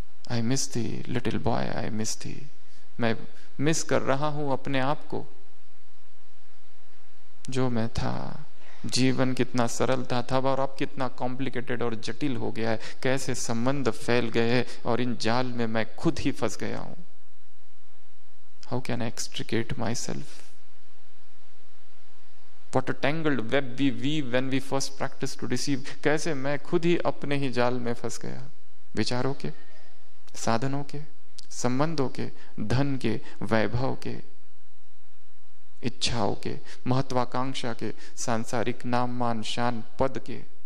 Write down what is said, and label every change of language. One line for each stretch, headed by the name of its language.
English: I miss thee little boy, I miss thee.
Hindi: मैं मिस कर रहा हूं अपने आप को, जो मैं था। जीवन कितना सरल था तब और अब कितना कॉम्प्लिकेटेड और जटिल हो गया है। कैसे संबंध फैल गए हैं और इन जाल में मैं खुद ही फंस गया हूं।
English: How can I extricate myself? What a tangled web we weave when we first practice to deceive.
Hindi: कैसे मैं खुद ही अपने ही जाल में फंस गया, विचारों के, साधनों के, संबंधों के, धन के, वैभव के, इच्छाओं के, महत्वाकांक्षा के, सांसारिक नाम मान शान पद के।